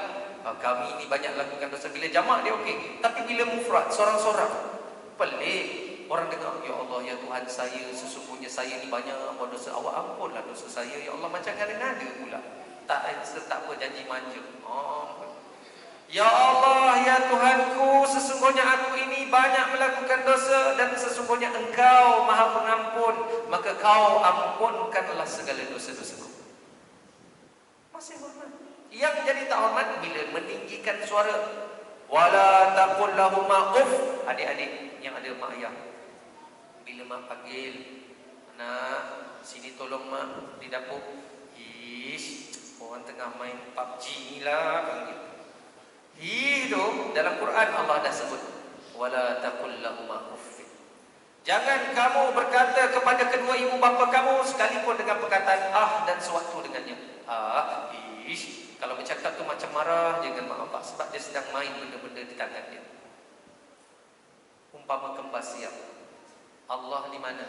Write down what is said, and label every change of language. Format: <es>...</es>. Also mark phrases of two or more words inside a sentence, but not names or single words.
<ms>Kami ini banyak lakukan dosa. Bila jamak dia okey. Tapi bila mufrad, seorang-seorang, pelik. Orang dengar, ya Allah, ya Tuhan saya, sesungguhnya saya ni banyak buat dosa. Awak ampunlah dosa saya. Ya Allah, macam ngada-ngada pula. Tak apa, janji manja. Ya Allah, ya Tuhanku, sesungguhnya aku ini banyak melakukan dosa dan sesungguhnya Engkau Maha Pengampun, maka Kau ampunkanlah segala dosa-dosaku. Masih hormat. Yang jadi tak hormat bila meninggikan suara.</ms> <ar>ولا تقل لهما أف.</ar> <ms>Adik-adik yang ada mak ayah, bila mak panggil, nak sini tolong mak di dapur. Ish, orang tengah main PUBG ni lah panggil. Itu dalam Quran Allah dah sebut.</ms> <ar>ولا تقل لهما أف.</ar> <ms>Jangan kamu berkata kepada kedua ibu bapa kamu sekalipun dengan perkataan dan sewaktu dengannya. Ish, kalau bercakap tu macam marah je dengan mak bapak sebab dia sedang main benda-benda di tangan dia. Umpama kembas siap. Allah di mana?</ms>